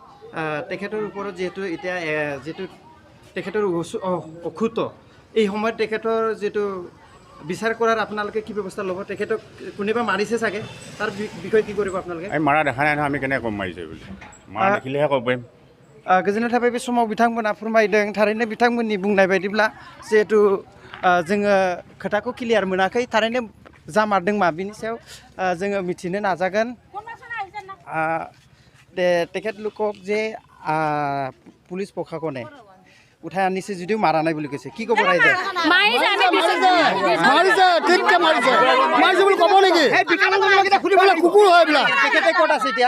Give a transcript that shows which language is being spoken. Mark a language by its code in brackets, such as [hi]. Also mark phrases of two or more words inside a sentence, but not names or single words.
[as] তেখেতৰ ওপৰত যিহেতু এতিয়া যিটো তেখেতৰ অসুস্থ এই সময়ত তেখেতৰ যিটো বিচাৰ কৰাৰ আপোনালোকে কি ব্যৱস্থা ল'ব? তেখেতক কোনোবা মাৰিছে চাগে, তাৰ বিষয়ে কি কৰিব আপোনালোকে? আমি মাৰা দেখা নাই নহয়, আমি কেনেকৈ গম মাৰিছে বুলি মাৰা দেখিলেহে ক'ব পাৰিম। [brx] गोजोननाय थाबाय बे समाव बिथांमोना फोरमायदों थारैनो बिथांमोननि बुंनाय बायदिब्ला जिहेतु जोङो खोथाखौ क्लियार मोनाखै थारैनो जामारदों मा बिनि सायाव जोङो मिथिनो नाजागोन। [as] তেখেতলোকক যে পুলিচ প্ৰশাসনে উঠাই আনিছে যদিও মাৰা নাই বুলি কৈছে, কি ক'ব ৰাইজে? তেখেতে ক'ত আছে এতিয়া?